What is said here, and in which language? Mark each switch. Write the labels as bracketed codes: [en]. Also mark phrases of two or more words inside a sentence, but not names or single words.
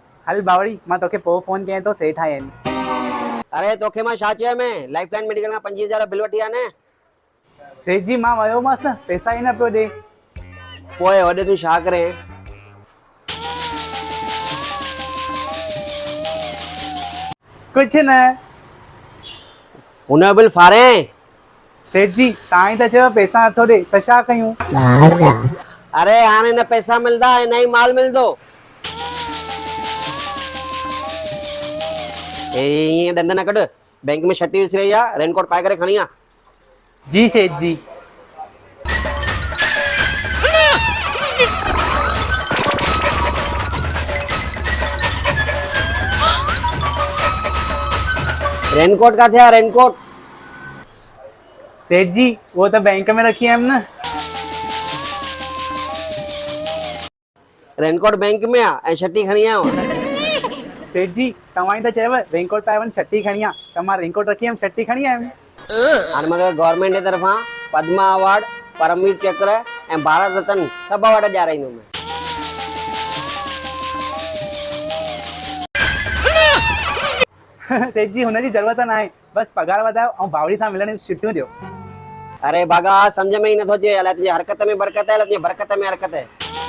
[sd] हल बावड़ी मां तोखे पोइ फोन कयां तो सेठ आया आहिनि। अरे तोखे मां छा चयो मैं लाइफ लाइन मेडिकल का 25,000 बिल वठी आ ने। सेठ जी मां वयोमांसि न पैसा ई न पियो ॾे। पोइ वॾे तूं छा करे? [hi] कुछ न। [sd] हुन जो बिल फारे। सेठ जी तव्हां ई त चयो पैसा नथो ॾे त छा कयूं? अरे हाणे न पैसा मिलदा ऐं न ही माल मिलदो। ईअं ॾंद न कढ, बैंक में छटी विसरी रही आहे, रेनकोट पाए करे खणी आ। जी सेठ जी। रेनकोट का थे रेनकोट? [hi] सेठ जी वो तो बैंक में रखी है न। [sd] रेनकोट बैंक में आ ऐं छटी खणी आयो। सेठ जी तव्हां ई त चयव रेनकोट पाए वञ छटी खणी आ त मां रेनकोट रखी हुयमि छटी खणी आयमि। हाणे मां गवर्नमेंट जे तरफां पद्मा अवार्ड, परमवीर चक्र ऐं भारत रत्न सभु अवार्ड ॾियाराईंदुमि। सेठ जी हुनजी ज़रूरत न आहे, बस पगार वधायो ऐं बावड़ी सां मिलण जी छुटियूं ॾियो। अरे भागा, समझ में ही नथो अचे, अलाए तुंहिंजी हरकत में बरकत है, अलाए तुंहिंजी बरकत में हरकत है।